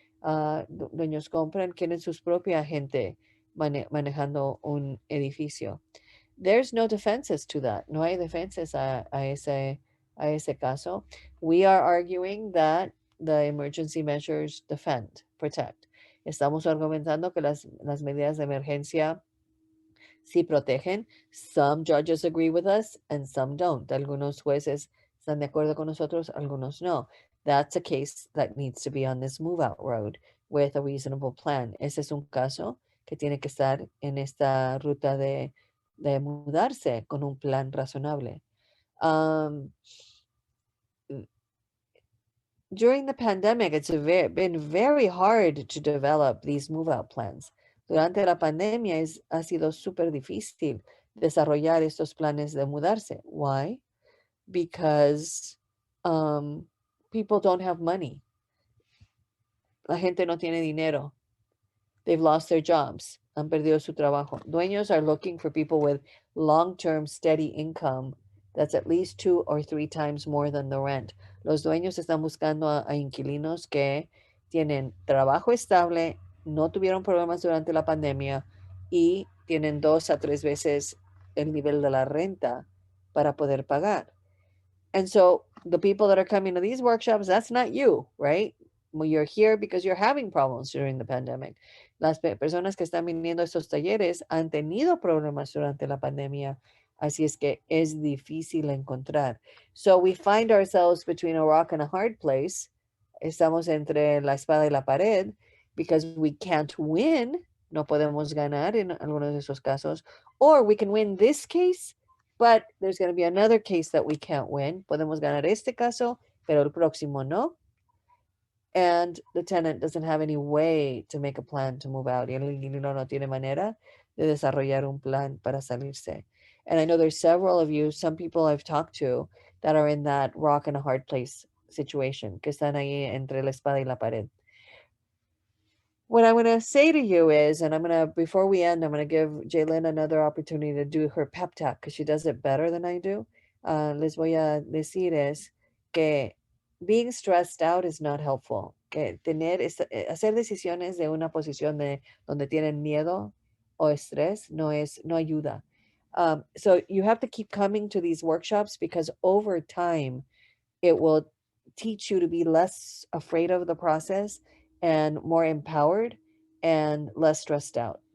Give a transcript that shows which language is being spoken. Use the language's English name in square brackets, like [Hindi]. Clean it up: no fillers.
[Spanish] Dueños compran, quieren sus propia gente manejando un edificio. [English] There's no defenses to that. [Spanish] No hay defenses a ese caso. [English] We are arguing that the emergency measures defend, protect. [Spanish] Estamos argumentando que las medidas de emergencia sí protegen. [English] Some judges agree with us and some don't. [Spanish] Algunos jueces están de acuerdo con nosotros, algunos no. [English] That's a case that needs to be on this move out road with a reasonable plan. [Spanish] Ese es un caso que tiene que estar en esta ruta de mudarse con un plan razonable. [English] During the pandemic, it's been very hard to develop these move out plans. [Spanish] Durante la pandemia ha sido súper difícil desarrollar estos planes de mudarse. [English] Why? Because people don't have money. [Spanish] La gente no tiene dinero. [English] They've lost their jobs. [Spanish] Han perdido su trabajo. [English] Dueños are looking for people with long-term steady income that's at least 2 or 3 times more than the rent. [Spanish] Los dueños están buscando a inquilinos que tienen trabajo estable, no tuvieron problemas durante la pandemia y tienen 2 a 3 veces el nivel de la renta para poder pagar. [English] And so the people that are coming to these workshops, that's not you, right? Well, you're here because you're having problems during the pandemic. [Spanish] Las personas que están viniendo a estos talleres han tenido problemas durante la pandemia, así es que es difícil encontrar. [English] So we find ourselves between a rock and a hard place. [Spanish] Estamos entre la espada y la pared [English] because we can't win. [Spanish] No podemos ganar en algunos de esos casos. [English] Or we can win this case, but there's going to be another case that we can't win. [Spanish] Podemos ganar este caso, pero el próximo no. [English] And the tenant doesn't have any way to make a plan to move out. [Spanish] Y el inquilino no tiene manera de desarrollar un plan para salirse. [English] And I know there's several of you, some people I've talked to that are in that rock and a hard place situation, [Spanish] que están ahí entre la espada y la pared. [English] What I'm going to say to you is, and before we end, I'm going to give Jaylyn another opportunity to do her pep talk because she does it better than I do. [Spanish] les voy a decir es que [English] being stressed out is not helpful. [Spanish] Que hacer decisiones de una posición de donde tienen miedo o estrés no ayuda. [English] So you have to keep coming to these workshops because over time it will teach you to be less afraid of the process and more empowered and less stressed out.